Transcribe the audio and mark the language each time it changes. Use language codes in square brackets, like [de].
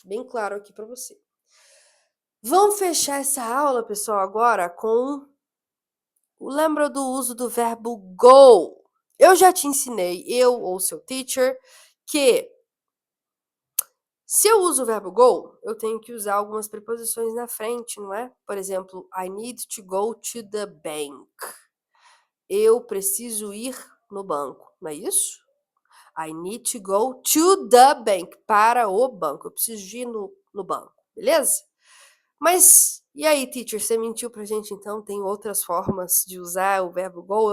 [pt] Bem claro aqui para você. Vamos fechar essa aula, pessoal, agora com... Lembra do uso do verbo go? Eu já te ensinei, eu ou seu teacher, que se eu uso o verbo go, eu tenho que usar algumas preposições na frente, não é? [en] Por exemplo, I need to go to the bank. [pt] Eu preciso ir no banco, não é isso? [en] I need to go to the bank, [pt] para o banco. Eu preciso ir no banco, beleza? Mas, e aí, teacher, você mentiu pra gente, então? Tem outras formas de usar o verbo go?